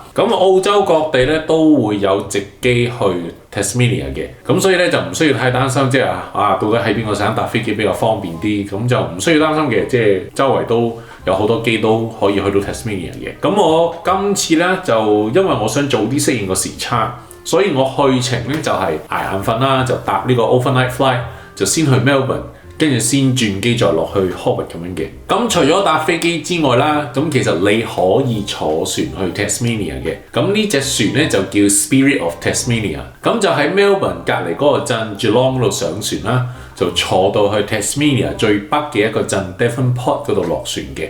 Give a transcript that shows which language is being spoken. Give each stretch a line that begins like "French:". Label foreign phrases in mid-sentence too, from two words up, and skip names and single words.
Cantonese: 咁澳洲各地咧都會有直機去 Tasmania 嘅，咁所以咧就唔需要太擔心，即係到底喺邊個省搭飛機比較方便啲，咁就唔需要擔心嘅，即係周圍都有好多機都可以去到 Tasmania 嘅。咁我今次咧就因為我想早啲適應個時差，所以我去程咧就係捱眼瞓啦，就搭呢個
English: overnight flight，
Cantonese: 就先去 Melbourne， 跟住先轉機再落去 Hobart 咁樣嘅。咁除咗搭飛機之外啦，咁其實你可以坐船去 Tasmania 嘅。咁呢隻船咧就叫 Spirit of Tasmania，咁就喺 Melbourne 隔離嗰個鎮 Geelong 度上船啦，就坐到去 Tasmania 最北嘅一個鎮 Devonport 嗰度落船嘅。